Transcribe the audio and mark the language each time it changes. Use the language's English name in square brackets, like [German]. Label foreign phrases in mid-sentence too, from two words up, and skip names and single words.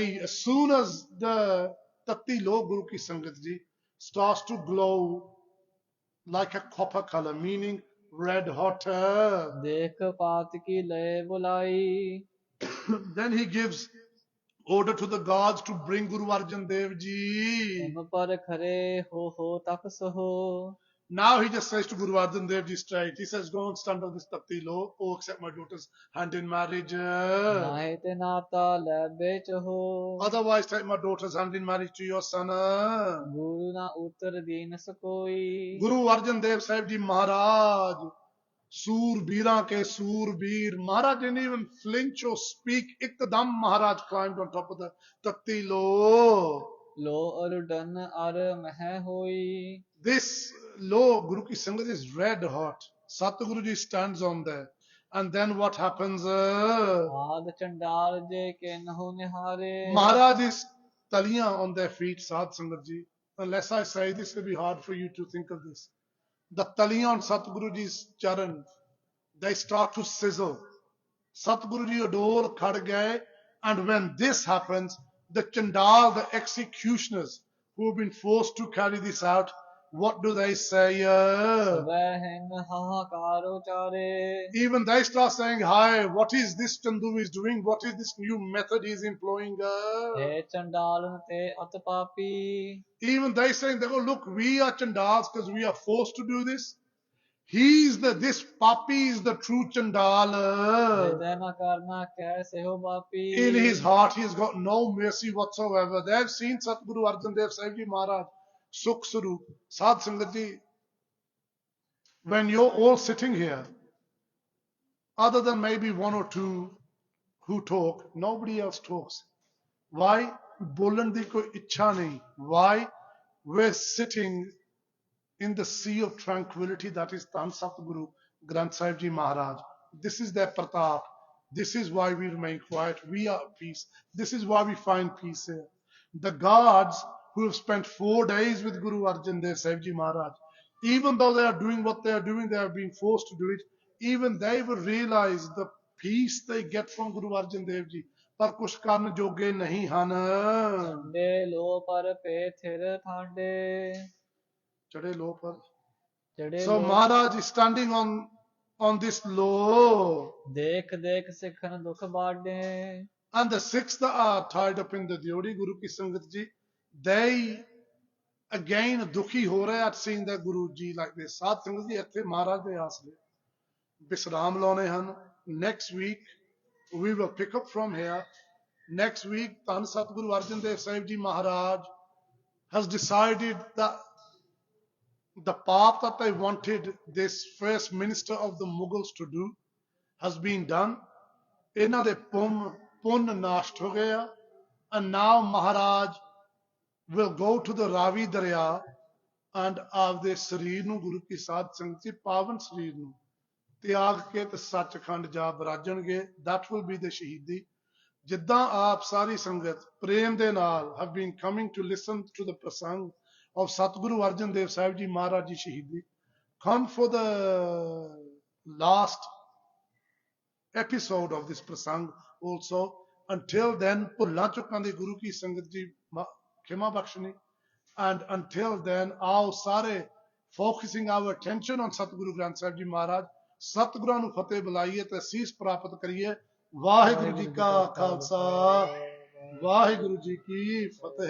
[English] As soon as the [Punjabi] ਤੱਤੀ ਲੋਹ, ਗੁਰੂ ਕੀ ਸੰਗਤ ਜੀ, [English] starts to glow like a copper color, meaning red hot. [Punjabi] ਦੇਖ ਪਾਤ ਕੀ ਲਏ ਬੁਲਾਈ [English] Then he gives order to the gods to bring Guru Arjan Dev Ji. [Punjabi] ਹਿਮ ਪਰ ਖਰੇ ਹੋ ਤਪਸ ਹੋ [English] Now he just says to Guru Arjan Dev Ji straight, he says, go and stand on this [Punjabi] ਤੱਤੀ ਲੋਹ, [English] oh accept my daughter's hand in marriage. [Punjabi] ਨਾਹੇ ਤੇ ਨਾਤਾ ਲੈ ਵੇਚ ਹੋ [English] Otherwise take my daughter's hand in marriage to your son. [Punjabi] ਗੁਰੂ ਨਾ ਉਤਰ ਦੀਨ ਸਕੋਈ [English] Guru Arjan Dev Sahib Ji Maharaj, [Punjabi] ਸੂਰਬੀਰਾਂ ਕੇ ਸੂਰਬੀਰ, [English] Maharaj didn't even flinch or speak. Ikdam Maharaj climbed on top of the [Punjabi] ਤੱਤੀ ਲੋਹ. ਲੋ ਅਰੁਡਨ ਅਰ ਮਹਿ ਹੋਈ [English] This law, [Punjabi] ਗੁਰੂ ਕੀ ਸੰਗਤ, [English] is red hot. Satguru Ji stands on there. And then what happens? [Punjabi] ਆਦ ਚੰਡਾਲ ਜੇ ਕਿਨਹੁ ਨਿਹਾਰੇ [English] Maharaj is taliyan on their feet, [Punjabi] ਸਾਧ ਸੰਗਤ ਜੀ. [English] Unless I say this, will be hard for you to think of this. The taliyan on Satguru Ji's charan, they start to sizzle. Satguru Ji [Punjabi] ਅਡੋਲ ਖੜ ਗਏ. [English] And when this happens, the Chandal, the executioners, who have been forced to carry this out, what do they say? [Punjabi] ਵਹਿਨ ਹਾਹਾਕਾਰ ਉਚਾਰੇ [English] Even they start saying, hi, what is this Chandu is doing? What is this new method he's employing? [Punjabi] ਹੈ ਚੰਡਾਲਨ ਤੇ ਅਤ ਪਾਪੀ [English] Even they saying, they go, look, we are Chandals because we are forced to do this. This Papi is the true Chandal. [Punjabi] ਹਿਰਦੈ ਨ ਕਰਨਾ ਕੈਸੇ ਹੋ ਬਾਪੀ [English] In his heart, he has got no mercy whatsoever. They have seen Satguru Arjan Dev Sahib Ji Maharaj, Sukh Sarup, [Punjabi] ਸਾਧ ਸੰਗਤ ਜੀ. [English] When you're all sitting here, other than maybe one or two who talk, nobody else talks. Why? [Punjabi] ਬੋਲਣ ਦੀ ਕੋਈ ਇੱਛਾ ਨਹੀਂ. [English] Why? We're sitting in the sea of tranquility that is Tan Satguru Granth Sahib Ji Maharaj. This is their pratap. This is why we remain quiet. We are at peace. This is why we find peace here. The guards who have spent 4 days with Guru Arjan Dev Sahib Ji Maharaj, even though they are doing what they are doing, they are being forced to do it, even they will realize the peace they get from Guru Arjan Dev Ji. [Punjabi] ਪਰ ਕੁਛ ਕਰਨ ਜੋਗੇ ਨਹੀਂ ਹਨ ਦੇ ਲੋ ਪਰ ਪੇ ਥਿਰ ਠਾਂਡੇ ਚੜੇ ਲੋ ਪਰ ਚੜੇ [English] So Maharaj is standing on this law. [Punjabi] ਦੇਖ ਦੇਖ ਸਿੱਖਨ ਦੁਖ ਬਾਡੇ [English] And the Sikhs that are tied up in the Diodi, [Punjabi] ਗੁਰੂ ਕੀ ਸੰਗਤ ਜੀ, [English] they again [Punjabi] ਦੁਖੀ ਹੋ ਰਹੇ [English] at seeing the Guru Ji like this. [Punjabi] ਸਾਧ ਸੰਗਤ ਜੀ, ਇੱਥੇ Maharaj ਦੇ ਆਸਰੇ ਵਿਸਰਾਮ ਲਾਉਣੇ ਹਨ. [English] Next week, we will pick up from here. Next week, Tan Satguru Arjan Dev Sahib Ji Maharaj has decided that the path that they wanted this first minister of the Mughals to do has been done. [Punjabi] ਇਹਨਾਂ ਦੇ ਪੁੰਨ ਨਾਸ਼ਟ ਹੋ ਗਏ ਆ. [English] And now Maharaj will go to the Ravi Darya and [Punjabi] ਆਪਦੇ ਸਰੀਰ ਨੂੰ ਗੁਰੂ ਕੀ ਸਾਧ ਸੰਗਤ ਜੀ ਪਾਵਨ ਸਰੀਰ ਨੂੰ ਤਿਆਗ ਕੇ ਤੇ ਸੱਚਖੰਡ ਜਾ ਬਰਾਜਣਗੇ. [English] That will be the Shaheedi. [Punjabi] ਜਿੱਦਾਂ ਆਪ ਸਾਰੀ ਸੰਗਤ ਪ੍ਰੇਮ ਦੇ ਨਾਲ [English] have been coming to listen to the prasang of Satguru Arjan Dev Sahib Ji Maharaj Ji Shaheedi, come for the last episode of this prasang also. Until then, [Punjabi] ਭੁੱਲਾਂ ਚੁੱਕਾਂ ਦੀ ਗੁਰੂ ਕੀ ਸੰਗਤ ਜੀ ਖਿਮਾ ਬਖਸ਼ਣੀ. [English] And until then, [Punjabi] ਆਓ ਸਾਰੇ [English] focusing our attention on Satguru Granth Sahib Ji Maharaj. [Punjabi] ਸਤਿਗੁਰਾਂ ਨੂੰ ਫਤਿਹ ਬੁਲਾਈਏ ਤੇ ਅਸੀਸ ਪ੍ਰਾਪਤ ਕਰੀਏ. ਵਾਹਿਗੁਰੂ ਜੀ ਕਾ ਖਾਲਸਾ, ਵਾਹਿਗੁਰੂ ਜੀ ਕੀ ਫਤਿਹ.